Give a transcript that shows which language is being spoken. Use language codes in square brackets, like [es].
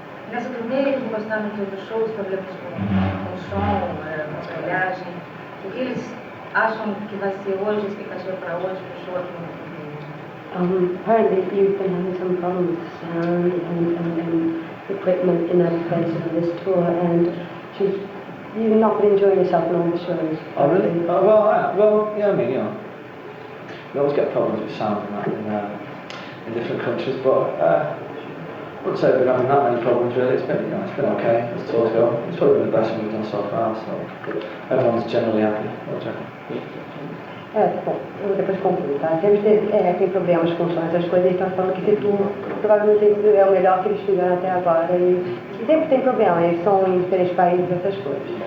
[pt] Nessa turnê que mostraram em todos os shows, problemas com som, com viagem, o que eles acham que vai ser hoje, a expectativa para hoje, para o show aqui no Rio? [en] Apparently you've been having some problems with sound and equipment in other places on this tour, and you've not been enjoying yourself in all the shows. Oh really? Well, yeah, I mean, you know, you always get problems with sound and that in different countries, but I wouldn't say we've been having that many problems really. It's been okay as tours go. It's probably been the best we've done so far, so everyone's generally happy. [pt] Bom, eu vou depois concluir, tá? Sempre tem problemas com som, essas coisas, então falando que esse tour provavelmente é o melhor que eles fizeram até agora e sempre tem problema, eles são em diferentes países, essas coisas.